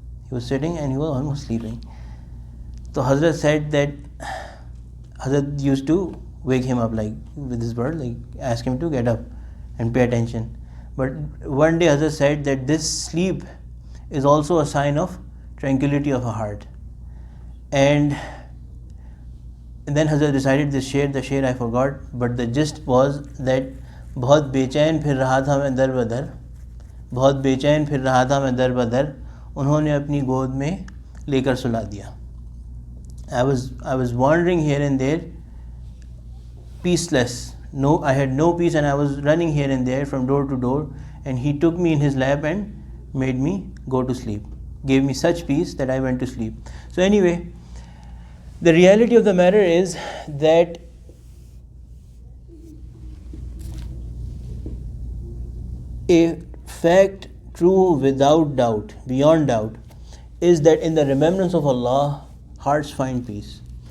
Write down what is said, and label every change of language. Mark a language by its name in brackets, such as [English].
[English] He was sitting and he was almost sleeping. So Hazrat said that Hazrat used to wake him up like with his word, like ask him to get up and pay attention. But one day Hazrat said that this sleep is also a sign of tranquility of a heart. And then Hazrat recited this sher, the sher I forgot, but the gist was that [Hindi] बहुत बेचैन फिर रहा था मैं दर बदर, बहुत बेचैन फिर रहा था मैं दर बदर, उन्होंने अपनी गोद में लेकर सुला दिया. [English] I was wandering here and there, peaceless. No, I had no peace, and I was running here and there from door to door, and he took me in his lap and made me go to sleep. Gave me such peace that I went to sleep. So anyway, the reality of the matter is that a fact true without doubt, beyond doubt, is that in the remembrance of Allah, hearts find peace.